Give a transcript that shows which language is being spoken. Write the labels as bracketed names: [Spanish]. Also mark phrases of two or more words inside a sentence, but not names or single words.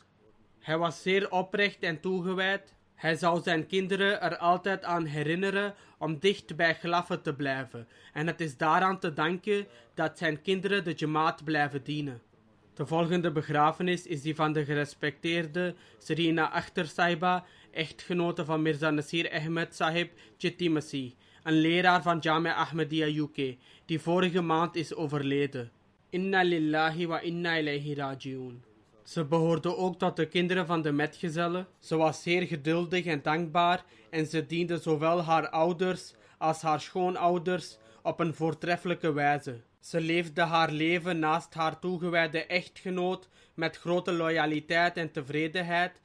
[Dutch] Hij was zeer oprecht en toegewijd. Hij zou zijn kinderen er altijd aan herinneren om dicht bij Ghlaffe te blijven en het is daaraan te danken dat zijn kinderen de Jamaat blijven dienen. De volgende begrafenis is die van de gerespecteerde Serena Akhtar Sahiba, echtgenote van Mirza Nasir Ahmed Sahib Chitti Masih, een leraar van Jamia Ahmadiyya UK, die vorige maand is overleden. [Arabic] إنا لله وإنا إليه راجعون. [Dutch] Ze behoorde ook tot de kinderen van de metgezellen. Ze was zeer geduldig en dankbaar en ze diende zowel haar ouders als haar schoonouders op een voortreffelijke wijze. Ze leefde haar leven naast haar toegewijde echtgenoot met grote loyaliteit en tevredenheid.